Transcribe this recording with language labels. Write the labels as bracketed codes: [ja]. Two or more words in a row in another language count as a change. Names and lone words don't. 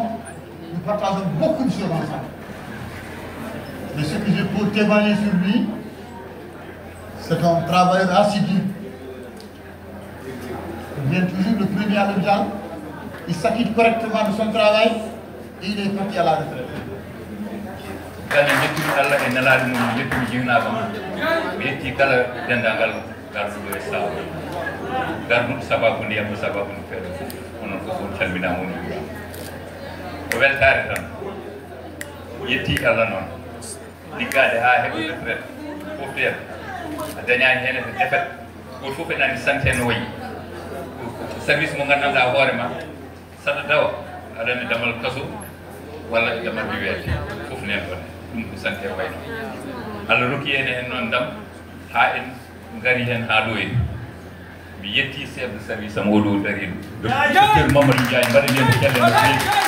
[fr] Nous partageons beaucoup de choses ensemble. Mais ce que je peux témoigner sur lui, c'est un travailleur assidu. Il vient toujours le premier à l'hôpital. Il s'acquitte correctement de son travail et il est parti à la retraite. [ff] kala jettuɗo Allah e nelaɗo mum jettuɗo jiwnaka mum mi yetti kala dendagal garduɗo e sawo garduɗo sababu ndiyam sababu no feeɗa onon fof on calminama on juurama ko weltare tan yetti Allah noon liggade ha heɓa retraite fof teen a dañani hen e defet goto fof en andi santé no wayi service mo gandanɗa hoorema saɗa dawa aɗani damal kaso walla damal wiwete fof nen ɗon ɗum ko santé wayno Allah rokki en hen noon ndam ha en gari hen ha ɗo en mi yetti [fr] chef de service [ff] am oɗo dariɗo docteur Mamadou Ndiaye mbaɗa nden kelle no feewi